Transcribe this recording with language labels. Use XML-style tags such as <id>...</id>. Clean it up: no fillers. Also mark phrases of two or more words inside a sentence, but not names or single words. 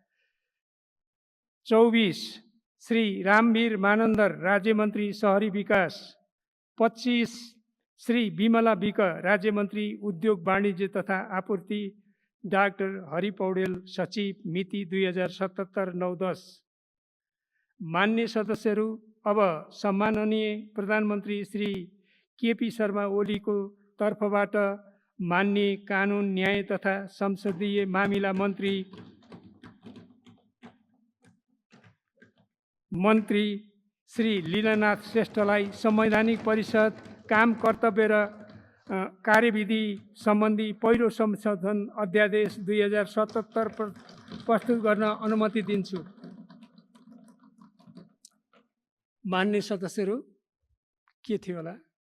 <ne>24 श्री रामवीर मानन्दर, राज्य मन्त्री शहरी विकास। 25 श्री विमला विक, राज्य मन्त्री उद्योग वाणिज्य तथा आपूर्ति। डाक्टर हरि पौडेल सचिव, मिति 2077-9-10। मान्य सदस्यहरू, अब सम्माननीय प्रधानमन्त्री श्री केपी शर्मा ओलीको तर्फबाट मान्य कानुन न्याय तथा संसदीय मामिला मन्त्री मन्त्री श्री लीलानाथ श्रेष्ठलाई संवैधानिक परिषद काम कर्तव्य र कार्यविधि सम्बन्धी पहिलो संशोधन अध्यादेश 2077 प्रस्तुत गर्न अनुमति दिन्छु। मान्य सदस्यहरू, के थियो होला?</ne>